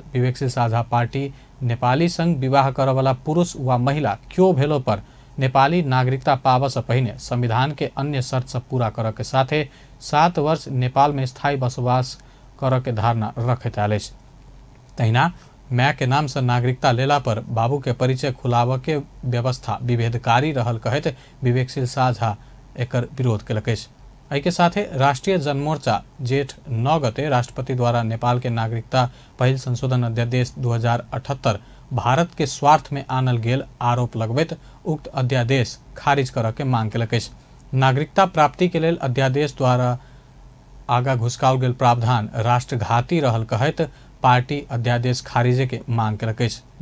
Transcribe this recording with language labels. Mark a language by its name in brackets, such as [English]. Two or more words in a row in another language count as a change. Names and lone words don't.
[Maithili] विवेकशील साझा पार्टी नेपाली संग विवाह करऽ वाला पुरुष वा महिला क्यों भेलो पर नेपाली नागरिकता पाव से पहिने संविधान के अन्य शर्त सब पूरा करऽ के साथे 7 वर्ष नेपाल में स्थायी बसोबास कर के धारणा रखैत आयल अछि। तहिना माय के नाम से नागरिकता लेला पर बाबू के परिचय खुलाबऽ के व्यवस्था विभेदकारी रहल कहैत विवेकशील साझा एकर विरोध केलक अछि। एहि के साथे राष्ट्रीय जनमोर्चा जेठ 9 गते राष्ट्रपति द्वारा नेपाल के नागरिकता पहिल संशोधन अध्यादेश 2078 भारत के स्वार्थ में आनल गेल आरोप लगबैत उक्त अध्यादेश खारिज करऽ के मांग केलक अछि। नागरिकता प्राप्ति के लेल अध्यादेश द्वारा आगा घुसकाओल गेल प्रावधान राष्ट्रघाती रहल कहैत पार्टी अध्यादेश खारिजे के मांग केलक अछि।